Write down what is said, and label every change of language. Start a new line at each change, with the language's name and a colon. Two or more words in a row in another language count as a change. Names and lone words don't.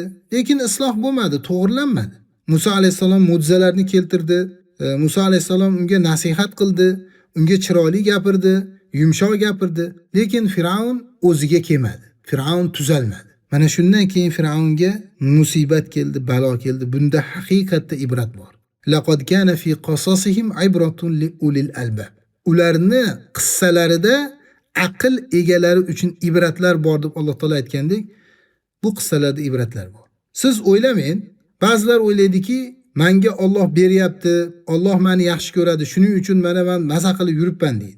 Uzbek: Lekin isloh bo'lmadi, to'g'rilanmadi. Musa alayhisalom mo'jizalarni keltirdi. Musa alayhisalom unga nasihat qildi, unga chiroyli gapirdi, yumshoq gapirdi. Lekin Fir'avn o'ziga kelmadi. Fir'avn tuzalmadi. Mana shundan keyin Fir'avnga musibat keldi, balo keldi. Bunda haqiqatda ibrat bor.
Arabic: لقد كان في قصصهم عبرة لأولي الألباب.
Uzbek: Ularni qissalarida aql egalari uchun ibratlar bor deb Alloh taolo aytgandek, bu qissalarda ibratlar bor. Siz o'ylamang, ba'zilar o'ylaydiki, menga Alloh beryapti, Alloh meni yaxshi ko'radi, shuning uchun men maza qilib yuribman deydi.